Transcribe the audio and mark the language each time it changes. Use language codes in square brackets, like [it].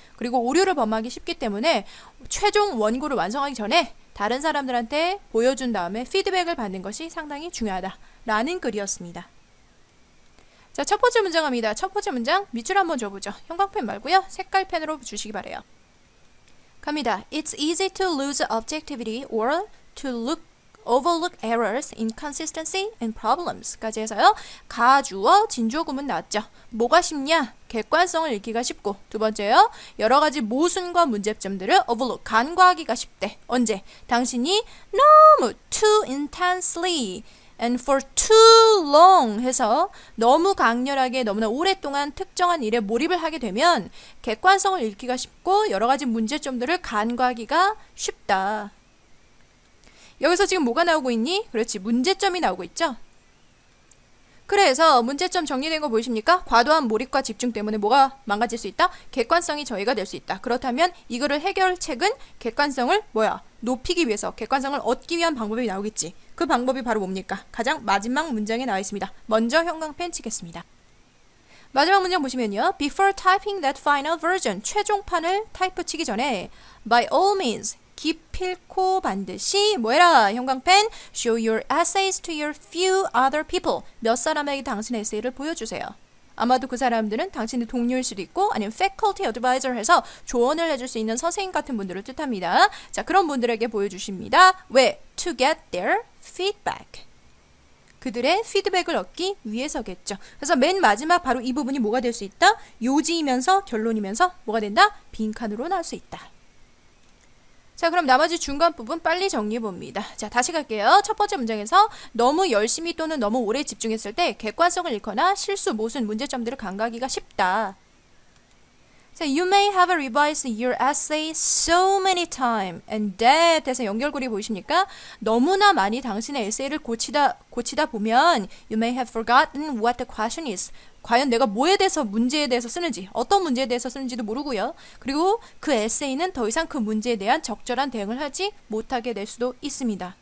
[ko] 그리고 오류를 범하기 쉽기 때문에 최종 원고를 완성하기 전에 다른 사람들한테 보여준 다음에 피드백을 받는 것이 상당히 중요하다라는 글이었습니다. 자, 첫 번째 문장 갑니다. 첫 번째 문장 밑줄 한번 줘보죠. 형광펜 말고요. 색깔펜으로 주시기 바래요. 갑니다. [en] It's easy to lose objectivity or to overlook errors, inconsistency, and problems [ko] 까지 해서요. 가주어, 진주어구문 나왔죠. 뭐가 쉽냐? 객관성을 읽기가 쉽고 두 번째요. 여러 가지 모순과 문제점들을 overlook, 간과하기가 쉽대. 언제? 당신이 너무 [en] too intensely and for too long [ko] 해서 너무 강렬하게 너무나 오랫동안 특정한 일에 몰입을 하게 되면 객관성을 읽기가 쉽고 여러 가지 문제점들을 간과하기가 쉽다. 여기서 지금 뭐가 나오고 있니? 그렇지, 문제점이 나오고 있죠. 그래서 문제점 정리된 거 보이십니까? 과도한 몰입과 집중 때문에 뭐가 망가질 수 있다? 객관성이 저해가 될 수 있다. 그렇다면 이거를 해결책은 객관성을 높이기 위해서 객관성을 얻기 위한 방법이 나오겠지. 그 방법이 바로 뭡니까? 가장 마지막 문장에 나와 있습니다. 먼저 형광펜 치겠습니다. 마지막 문장 보시면요. [en] Before typing that final version, [ko] 최종판을 타이프 치기 전에 [en] by all means, [ko] 기필코 반드시 뭐해라? [en] 형광펜 show your essays to your few other people. [ko] 몇 사람에게 당신의 에세이를 보여주세요. 아마도 그 사람들은 당신의 동료일 수도 있고 아니면 faculty advisor 해서 조언을 해줄 수 있는 선생님 같은 분들을 뜻합니다. 자, 그런 분들에게 보여주십니다. 왜? [en] To get their feedback. [ko] 그들의 피드백을 얻기 위해서겠죠. 그래서 맨 마지막 바로 이 부분이 뭐가 될 수 있다? 요지이면서 결론이면서 뭐가 된다? 빈칸으로 나올 수 있다. 자, 그럼 나머지 중간 부분 빨리 정리해 봅니다. 자, 다시 갈게요. 첫 번째 문장에서 너무 열심히 또는 너무 오래 집중했을 때 객관성을 잃거나 실수, 모순, 문제점들을 간과하기가 쉽다. [en] 자, you may have revised your essay so many times and that [ko] 해서 연결고리 보이십니까? 너무나 많이 당신의 에세이를 고치다 보면 [en] you may have forgotten what the question is. [ko] 과연 내가 뭐에 대해서 문제에 대해서 쓰는지 어떤 문제에 대해서 쓰는지도 모르고요. 그리고 그 에세이는 더 이상 그 문제에 대한 적절한 대응을 하지 못하게 될 수도 있습니다.